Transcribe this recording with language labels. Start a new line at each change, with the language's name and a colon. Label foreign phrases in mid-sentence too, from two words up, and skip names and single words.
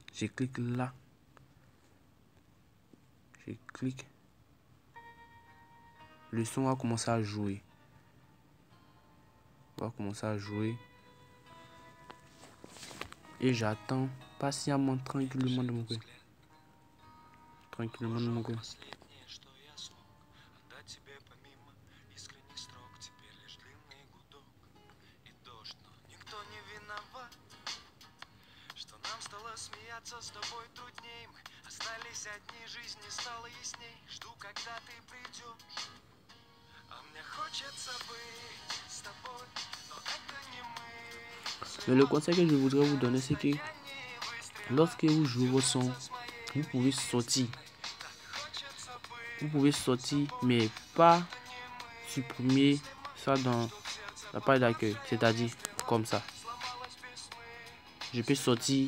French: Je clique là. Je clique. Le son va commencer à jouer. Et j'attends patiemment, tranquillement de mon côté.
Russian: С тобой трудней, мы остались одни, жизнь не стала ясней. Жду, когда ты придешь. А мне хочется быть с тобой, но это не мы.
French: Mais le conseil que je voudrais vous donner, c'est que lorsque vous jouez vos sons, vous pouvez sortir. Vous pouvez sortir, mais pas supprimer ça dans la page d'accueil. C'est-à-dire comme ça. Je peux sortir.